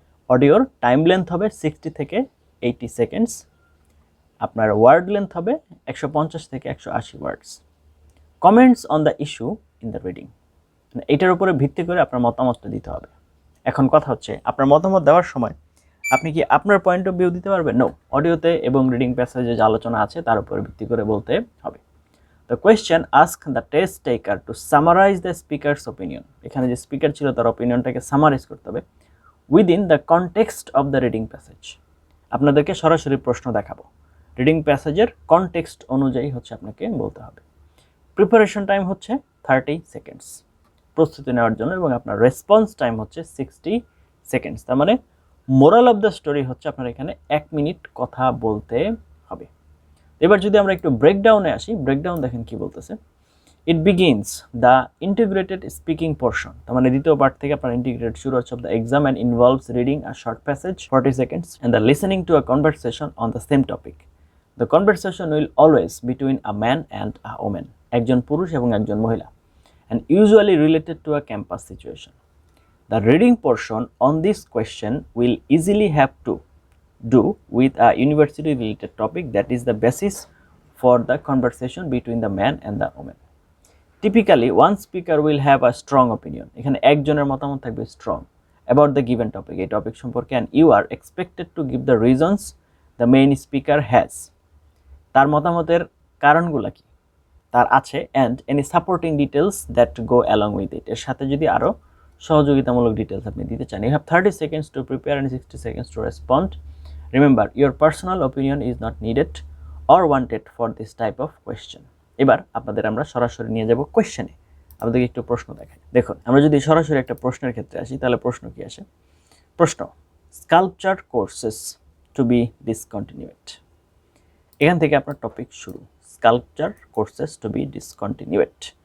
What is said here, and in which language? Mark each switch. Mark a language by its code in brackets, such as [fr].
[bn] অডিওর time length হবে 60 থেকে 80 seconds, আপনার ওয়ার্ড লেন্থ হবে 150 থেকে 180 ওয়ার্ডস। [en] comments on the issue in the reading, [bn] এটার উপরে ভিত্তি করে আপনার মতামতটা দিতে হবে। এখন কথা হচ্ছে, আপনার মতামত দেওয়ার সময় আপনি কি আপনার পয়েন্ট অফ ভিউ দিতে পারবেন? নো, অডিওতে এবং রিডিং প্যাসেজে যে আলোচনা আছে তার উপরে ভিত্তি করে বলতে হবে। [en] The question ask the test taker to summarize the speaker's opinion. [bn] এখানে যে স্পিকার ছিল তার অপিনিয়নটাকে সামারাইজ করতে হবে [en] within the context of the reading passage. [bn] আপনাদেরকে সরাসরি প্রশ্ন দেখাবো, রিডিং প্যাসেজের কনটেক্সট অনুযায়ী হচ্ছে আপনাকে বলতে হবে। প্রিপারেশন টাইম হচ্ছে 30 সেকেন্ডস প্রস্তুতি নেওয়ার জন্য, এবং আপনার রেসপন্স টাইম হচ্ছে 60 সেকেন্ডস। তার মানে মোরাল অফ দ্য স্টোরি হচ্ছে আপনার এখানে 1 মিনিট কথা বলতে হবে। এবার যদি আমরা একটু ব্রেকডাউনে আসি, ব্রেকডাউন দেখেন কি বলতেছে। [en] it begins the integrated speaking portion, [bn] তার মানে দ্বিতীয় পার্ট থেকে আপনার ইন্টিগ্রেটেড শুরু হচ্ছে [en] Of the exam and involves reading a short passage 40 seconds and the listening to a conversation on the same topic. The conversation will always between a man and a women, [bn] একজন পুরুষ এবং একজন মহিলা, [en] And usually related to a campus situation. The reading portion on this question will easily have to do with a university related topic that is the basis for the conversation between the man and the woman. Typically one speaker will have a strong opinion, [bn] এখানে একজনের মতামত থাকবে [en] strong about the given topic, [bn] এই topic সম্পর্কে, [en] and you are expected to give the reasons the main speaker has, [bn] তার মতামতের কারণগুলো কি তার আছে, [en] and any supporting details that go along with it, [bn] এর সাথে যদি আরো সহযোগিতামূলক ডিটেলস আপনি দিতে চান। [en] You have 30 seconds to prepare and 60 seconds to respond. Remember, your personal opinion is not needed or wanted for this type of question. [bn] এবার আপনাদের আমরা সরাসরি নিয়ে যাব কোয়েশ্চেনে। আপনাদেরকে একটু প্রশ্ন দেখাই। দেখুন, আমরা যদি সরাসরি একটা প্রশ্নের ক্ষেত্রে আসি, তাহলে প্রশ্ন কি আসে? প্রশ্ন, [en] Sculpture courses to be discontinued. [bn] এখান থেকে আপনার টপিক শুরু, [en] Sculpture courses to be discontinued.